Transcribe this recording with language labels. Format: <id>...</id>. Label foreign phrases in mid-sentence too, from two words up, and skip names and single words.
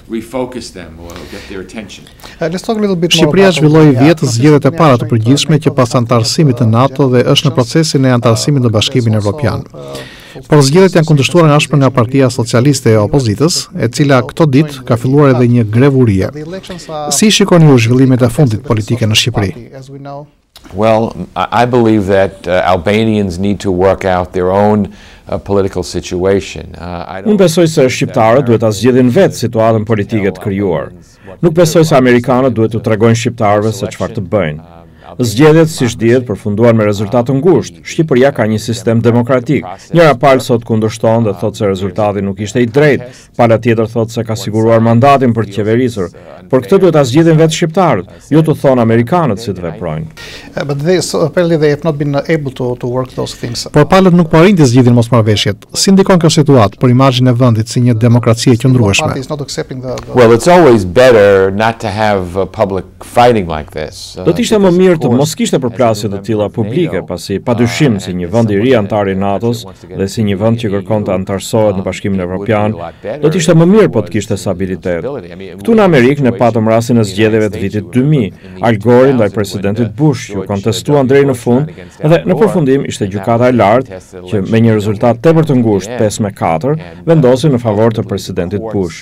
<sq>Shqipëria zhvilloi vjetë zgjedhjet e para të përgjithshme që pas anëtarësimit të NATO dhe është në procesin e anëtarësimit në Bashkimin Evropian. Por zgjedhjet janë kundërshtuar nga ashpër nga Partia Socialiste e Opozitës, e cila këto ditë ka filluar edhe një grevurie. Si shikoni ju zhvillimet e fundit politike në Shqipëri?</sq> <en>Well, I believe that Albanians need to work out their own political situation.</en> <sq>Unë besoj se shqiptarët duhet ta zgjidhin vetë situatën politike të krijuar. Nuk besoj se amerikanët duhet t'u tregojnë shqiptarëve se çfarë të bëjnë. Zgjedhjet, siç dihet, përfunduan me rezultat të ngushtë. Shqipëria ka një sistem demokratik. Njëra palë sot kundërshton dhe thotë se rezultati nuk ishte i drejtë. Pala tjetër thotë se ka siguruar mandatin për të qeverisur. Por këtë duhet ta zgjidhin vetë shqiptarët, jo të thonë amerikanët si të veprojnë. Por palët nuk po arrin të zgjidhin mosmarrëveshjet. Si ndikon kjo situatë për imazhin e vendit si një demokraci e qëndrueshme?</sq> <en>Well, it's always better not to have public fighting like this.</en> <sq>Do të ishte më mirë të mos kishte përplasje të tilla publike, pasi padyshim si një vend i ri antar i NATO-s dhe si një vend që kërkon të anëtarësohet në Bashkimin Evropian, do të ishte më mirë po të kishte stabilitet. Këtu në Amerikë ne patëm rastin e zgjedhjeve të vitit 2000, Al Gore ndaj presidentit Bush, që kontestuan deri në fund, dhe në përfundim ishte gjykata e lartë që me një rezultat tepër të ngushtë 5-4 vendosi në favor të presidentit Bush.</sq>